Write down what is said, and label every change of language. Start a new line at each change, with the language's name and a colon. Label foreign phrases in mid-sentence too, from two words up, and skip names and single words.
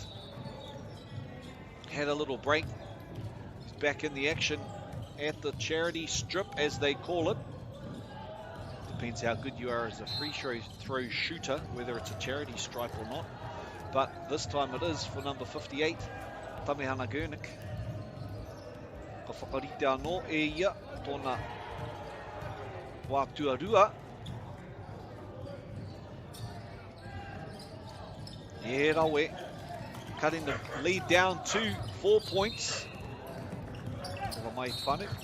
English: Had a little break. He's back in the action at the charity strip, as they call it. Depends how good you are as a free throw shooter, whether it's a charity stripe or not. But this time it is for number 58, Tamehana Gurnick.
Māori: Ka whakarite anō e ia tōna wā tuarua. E rawe.
English: Cutting the lead down to 4 points.
Māori: Ova mai whanu.